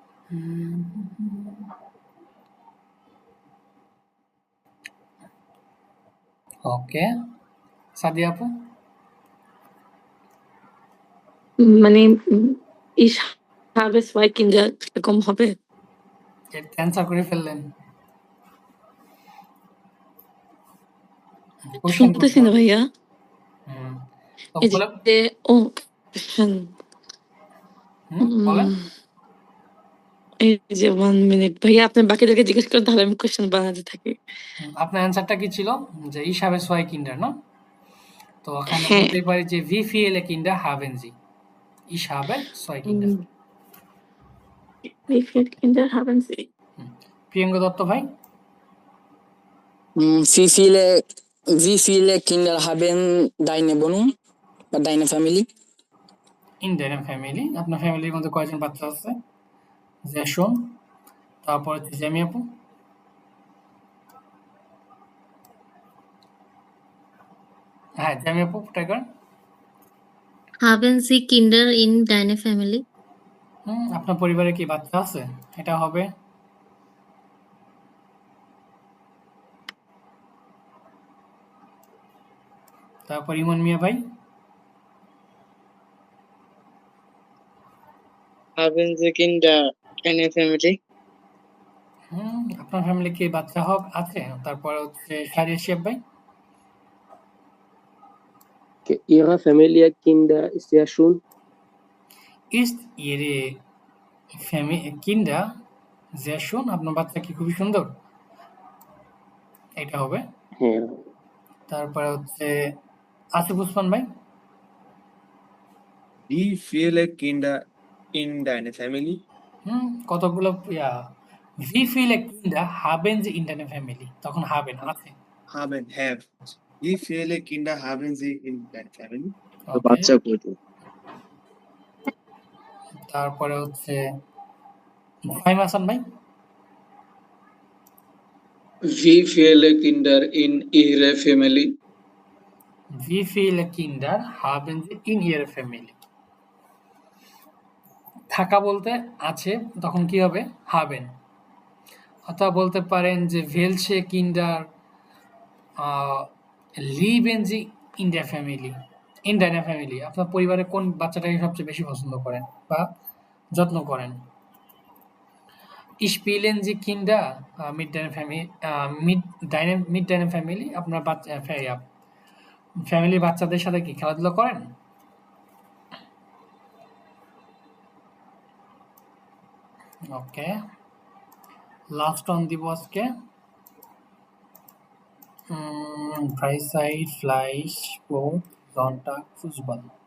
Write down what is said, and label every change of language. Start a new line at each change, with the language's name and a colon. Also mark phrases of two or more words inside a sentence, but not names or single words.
Bangla: ওকে, সাদিয়া আপু? মানে
German: ich habe 2 Kinder
Bangla: এরকম হবে? অ্যান্সার করে ফেললেন। কোশ্চেন শুনতেছি করতে না হবে। ভাইয়া। তো এই বলে যে ও question বলেন। এই যে 1 মিনিট ভাইয়া আপনি বাকিদেরকে জিজ্ঞেস করেন তাহলে আমি কোশ্চেন বানাতে থাকি। আপনার অ্যান্সারটা কি ছিল? যে
German: ich habe 2 Kinder,
Bangla: না? তো ওখানে হ্যাঁ। বলতেই পারি যে
German: wie viele Kinder haben Sie? Ich habe 2 Kinder. Wie viele Kinder haben Sie?
Bangla: প্রিয়াঙ্গ দত্ত ভাই?
German: Wie viele Kinder haben deine Wohnung বা deine Family? In deiner Family.
Bangla: আপনার ফ্যামিলির মধ্যে কয়জন বাচ্চা আছে? জেশন। তারপর হচ্ছে জেমি আপু। হ্যাঁ, জেমি আপু টাইগার।
German: Haben Sie Kinder in deiner Family?
Bangla: আপনার পরিবারে কি বাচ্চা আছে? এটা হবে তারপর ইমন মিয়া ভাই।
German: Haben Sie Kinder
English: in a family?
Bangla: আপনার ফ্যামিলি কি বাচ্চা আছে? তারপর হচ্ছে শারিয়া শিব ভাই।
German: Ihrer Familie Kinder ist sehr schön. Ist ihre Kinder sehr schön?
Bangla: আপনার বাচ্চা কি খুবই সুন্দর? এটা হবে। হ্যাঁ। তারপরে হচ্ছে আসিফ উসমান ভাই।
German: Wie viele Kinder in deiner Family? কতগুলো wie viele Kinder haben Sie in deiner Family?
Bangla: তখন haben আছে।
English: Have.
German: Wie viele Kinder haben Sie in deiner Family?
Bangla: বাচ্চা কয়টা? তারপরে হচ্ছে ফাহিম হাসান ভাই।
German: Wie viele Kinder in ihrer Family? Wie viele Kinder haben Sie in Ihrer Family?
Bangla: থাকা বলতে আছে, তখন কি হবে? haben. অথবা বলতে পারেন যে
German: welche Kinder lieben Sie in der Family? In deiner Family.
Bangla: আপনার পরিবারে কোন বাচ্চাটাকে সবচেয়ে বেশি পছন্দ করেন বা যত্ন করেন?
German: Spielen Sie Kinder mit deiner Family mit deiner Family?
Bangla: আপনার ফ্যামিলির বাচ্চাদের সাথে কি খেলাধুলা করেন? ওকে, লাস্ট অন দিব আজকে।
German: Freizeit, Fleisch, Brot, Sonntag, Fußball.